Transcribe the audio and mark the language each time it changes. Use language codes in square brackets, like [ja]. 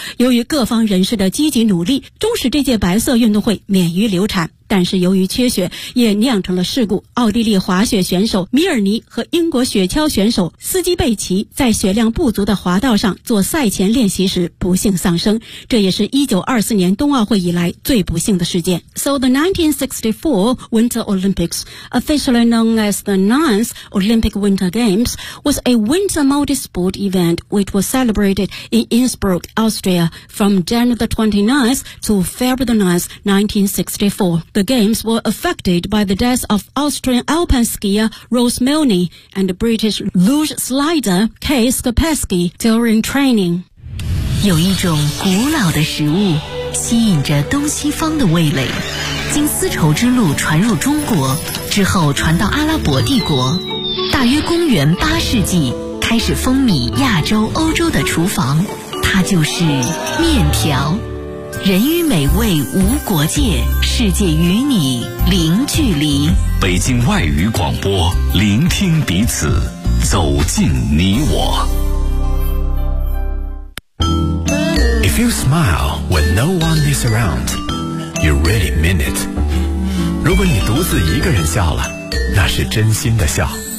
[zh] 由于各方人士的积极努力，终使这届白色运动会免于流产。但是由于缺雪也酿成了事故，奥地利滑雪选手米尔尼和英国雪橇选手斯基贝奇在雪量不足的滑道上做赛前练习时不幸丧生，这也是1924年冬奥会以来最不幸的事件。 [en] So the 1964 Winter Olympics, officially known as the 9th Olympic Winter Games, was a winter multi-sport event which was celebrated in Innsbruck, Austria from January the 29th to February the 9th, 1964. The games were affected by the deaths of Austrian alpine skier Rose Milne and British luge slider Kay Skopeski during training. [zh] 有一种古老的食物吸引着东西方的味蕾，经丝绸之路传入中国，之后传到阿拉伯帝国。大约公元8世纪开始风靡亚洲、欧洲的厨房，它就是面条。人与美味无国界，世界与你零距离。北京外语广播，聆听彼此，走进你我。 [en] If you smile when no one is around, you really mean it. [zh] 如果你独自一个人笑了，那是真心的笑。